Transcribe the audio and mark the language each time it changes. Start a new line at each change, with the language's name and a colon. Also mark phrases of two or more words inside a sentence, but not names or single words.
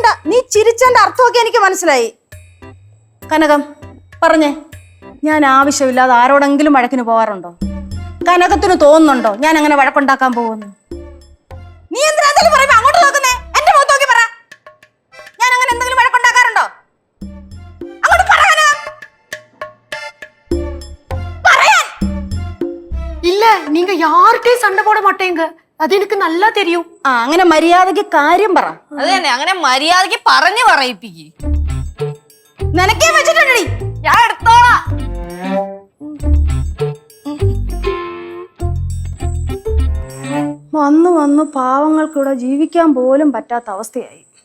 Malayalam: നീ ചിരിച്ചതിന്റെ അർത്ഥമൊക്കെ എനിക്ക് മനസ്സിലായി. കനകം പറഞ്ഞേ, ഞാൻ ആവശ്യമില്ലാതെ ആരോടെങ്കിലും വഴക്കിന് പോകാറുണ്ടോ? കനകത്തിന് തോന്നുന്നുണ്ടോ ഞാൻ അങ്ങനെ വഴക്കുണ്ടാക്കാൻ പോകുന്നു? നീ എന്തിനാ പറയുമ്പോ അങ്ങോട്ട് നോക്കുന്നേ? എന്റെ മുഖത്ത് നോക്കി പറ. ഞാൻ അങ്ങനെ എന്തെങ്കിലും വഴക്കുണ്ടാക്കാറുണ്ടോ? അങ്ങോട്ട് പറ.
Tamil: இல்ல, நீங்க யார்கிட்டயும் சண்டை போட மாட்டேங்க. அது எனக்கு நல்லா தெரியும்.
Malayalam: അങ്ങനെ മര്യാദയ്ക്ക് കാര്യം പറ. അത് തന്നെ, അങ്ങനെ മര്യാദയ്ക്ക് പറഞ്ഞു പറയിപ്പിക്ക്. നിനക്കേ വെച്ചിട്ടുണ്ടടി, ഞാൻ എടുത്തോളാം. വന്നു വന്നു പാവങ്ങൾക്കിവിടെ ജീവിക്കാൻ പോലും പറ്റാത്ത അവസ്ഥയായി.